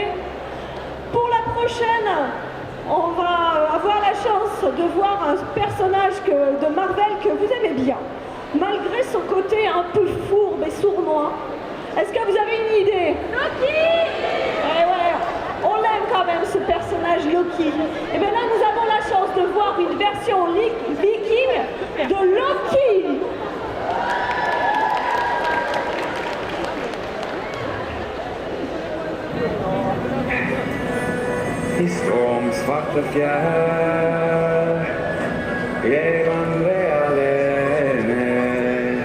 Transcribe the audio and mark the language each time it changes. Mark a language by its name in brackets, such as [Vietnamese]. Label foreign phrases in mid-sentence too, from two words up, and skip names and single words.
[French] Pour la prochaine, on va avoir la chance de voir un personnage de Marvel que vous aimez bien, malgré son côté un peu fourbe et sournois. Est-ce que vous avez une idée? Loki! Ouais, on l'aime quand même ce personnage Loki. Et bien là, nous avons la chance de voir une version viking de Loki. [Norwegian] I stormsvarte fjell, jeg vandrer alene.